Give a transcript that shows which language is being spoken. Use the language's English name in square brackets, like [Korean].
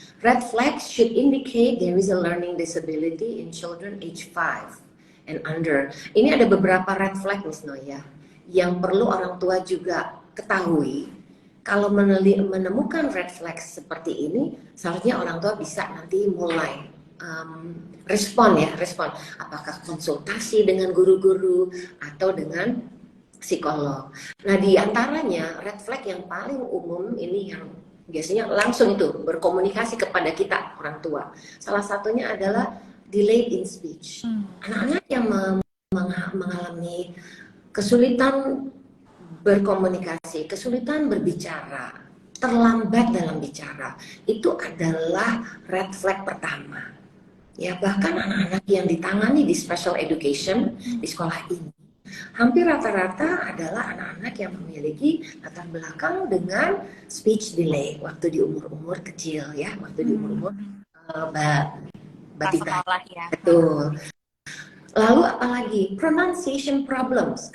[English] Red flags should indicate there is a learning disability in children age 5 and under. [Indonesian] Ini ada beberapa red flag Miss Noya yang perlu orang tua juga ketahui. Kalau menemukan red flag seperti ini, seharusnya orang tua bisa nanti mulai respon. Apakah konsultasi dengan guru-guru atau dengan psikolog. Nah di antaranya red flag yang paling umum ini yang biasanya langsung itu berkomunikasi kepada kita orang tua. Salah satunya adalah [English] delay in speech. [Indonesian] Anak-anak yang mengalami kesulitan berkomunikasi, kesulitan berbicara, terlambat dalam bicara, itu adalah red flag pertama. Ya, bahkan anak-anak yang ditangani di special education di sekolah ini, hampir rata-rata adalah anak-anak yang memiliki latar belakang dengan speech delay waktu di umur-umur kecil ya, waktu di umur-umur batita. Betul. Lalu apalagi [English] pronunciation problems.